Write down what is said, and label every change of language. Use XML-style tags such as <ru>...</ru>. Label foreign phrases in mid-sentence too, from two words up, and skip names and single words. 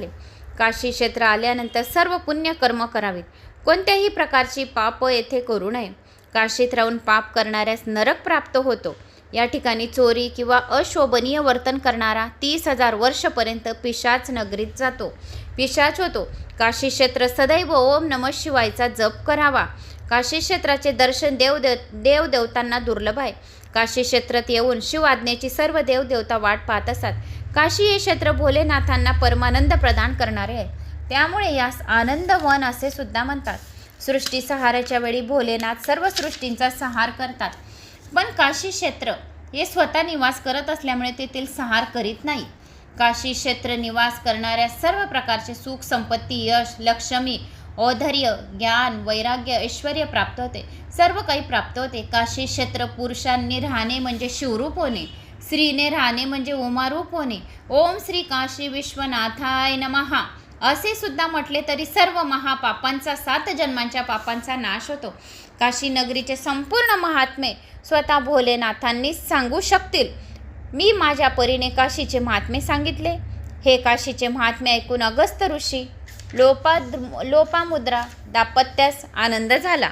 <mr>काशी क्षेत्र आल्यानंतर सर्व पुण्य कर्म करावीत. कोणत्याही प्रकारची पाप येथे करू नये. काशीत राहून पाप करणाऱ्यास नरक प्राप्त होतो. या ठिकाणी चोरी किंवा अशोभनीय वर्तन करणारा 30,000 वर्षपर्यंत पिशाच नगरीत जातो, पिशाच होतो. काशी क्षेत्र सदैव ओम नमः शिवायचा जप करावा. काशी क्षेत्राचे दर्शन देवदेवतांना दुर्लभ आहे. काशी क्षेत्रात येऊन शिव आज्ञेची सर्व देवदेवता वाट पाहत असतात. काशी हे क्षेत्र भोलेनाथांना परमानंद प्रदान करणारे आहे. त्यामुळे यास आनंदवन असे सुद्धा म्हणतात. सृष्टी संहाराच्या वेळी भोलेनाथ सर्व सृष्टींचा संहार करतात, पण काशी क्षेत्र हे स्वतः निवास करत असल्यामुळे तेथील संहार करीत नाही. काशी क्षेत्र निवास करणाऱ्या सर्व प्रकारचे सुख संपत्ती यश लक्ष्मी औधर्य ज्ञान वैराग्य ऐश्वर्य प्राप्त होते. सर्व काही प्राप्त होते. काशी क्षेत्र पुरुषांनी राहणे म्हणजे शिवरूप होणे, स्त्रीने राहणे म्हणजे उमारूप होणे.</mr> <sa>ओम श्री काशी विश्वनाथाय नमः</sa> <mr>असे सुद्धा म्हटले तरी सर्व महापापांचा 7 जन्मांच्या पापांचा नाश होतो. काशी नगरीचे संपूर्ण महात्मे स्वतः भोलेनाथांनीच सांगू शकतील. मी माझ्या परीने काशीचे महात्मे सांगितले. हे काशीचे महात्मे ऐकून अगस्त्य ऋषी लोपामुद्रा दाम्पत्यास आनंद झाला.</mr>